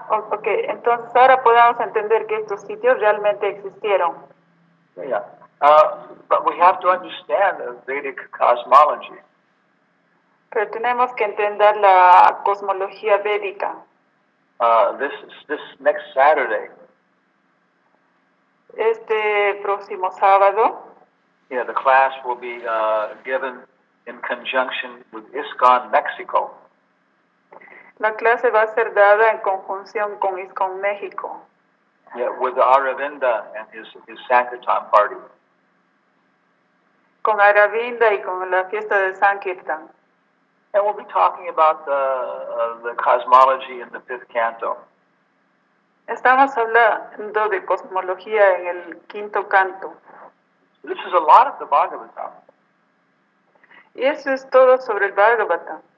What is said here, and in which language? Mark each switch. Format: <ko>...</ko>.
<es>Ok, entonces ahora podemos entender que estos sitios realmente existieron.</es> <en>Yeah. But we have to understand the Vedic cosmology.</en> <es>Pero tenemos que entender la cosmología védica.</es> <en>This next Saturday,</en> <es>Este próximo sábado,</es> <en>the class will be given in conjunction with ISKCON Mexico.</en> <es>la clase va a ser dada en conjunción con ISKCON México.</es> <en>Yeah, with Aravinda and his Sankirtan party.</en> <es>Con Aravinda y con la fiesta de Sankirtan.</es> <en>And we'll be talking about the cosmology in the fifth canto.</en> <es>Estamos hablando de cosmología en el quinto canto.</es> <en>This is a lot of the Bhagavatam.</en> <es>Y eso es todo sobre el Bhagavatam.</es>